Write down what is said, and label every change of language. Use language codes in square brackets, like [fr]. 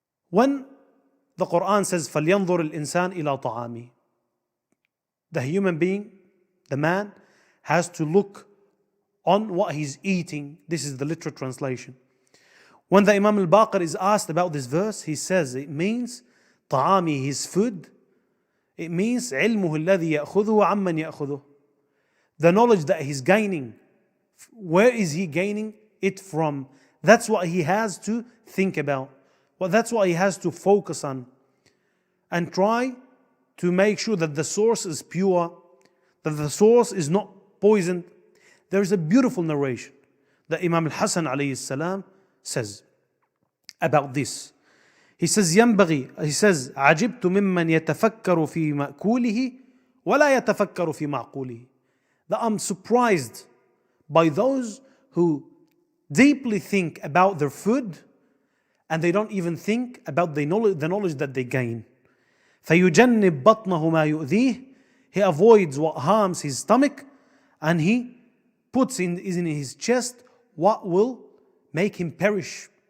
[en] When the Quran says, [ar] فَلْيَنْظُرِ الْإِنسَانِ إِلَىٰ طَعَامِهِ, [en] the human being, the man, has to look on what he's eating. This is the literal translation. When the Imam al-Baqir is asked about this verse, he says it means [ar] طعامي, [en] his food. It means [ar] علمه الذي يأخذه عمن يأخذه. [en] The knowledge that he's gaining. Where is he gaining it from? That's what he has to think about. Well, that's what he has to focus on. And try to make sure that the source is pure, that the source is not poisoned. There is a beautiful narration that Imam al-Hasan alayhi salam says about this. He says, [ar] عجبت ممن يتفكر في مأكوله ولا يتفكر في معقوله. [en] That I'm surprised by those who deeply think about their food and they don't even think about the knowledge that they gain. [ar] فيجنب بطنه ما يؤذيه. [en] He avoids what harms his stomach and he puts in his chest what will make him perish.